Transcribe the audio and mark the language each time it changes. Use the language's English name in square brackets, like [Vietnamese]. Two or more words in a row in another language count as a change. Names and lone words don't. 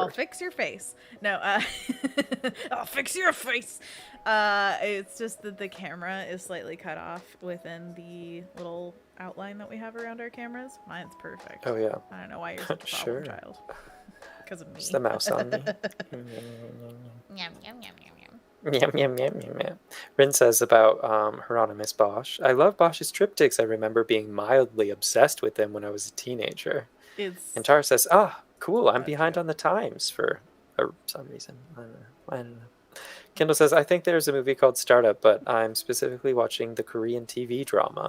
[English] I'll fix your face. No, I'll fix your face. It's just that the camera is slightly cut off within the little outline that we have around our cameras. Mine's perfect. Oh, yeah. I don't know why you're such a problem child. Because of me. It's the mouse on me. Yum, yum, yum, yum, yum. Yum, yum, yum, yum, yum. Rynn says about Hieronymus Bosch. I love Bosch's triptychs. I remember being mildly obsessed with them when I was a teenager. And Tara says, cool, I'm behind on the times for some reason. I don't know. Kendall says, I think there's a movie called Startup, but I'm specifically watching the Korean TV drama.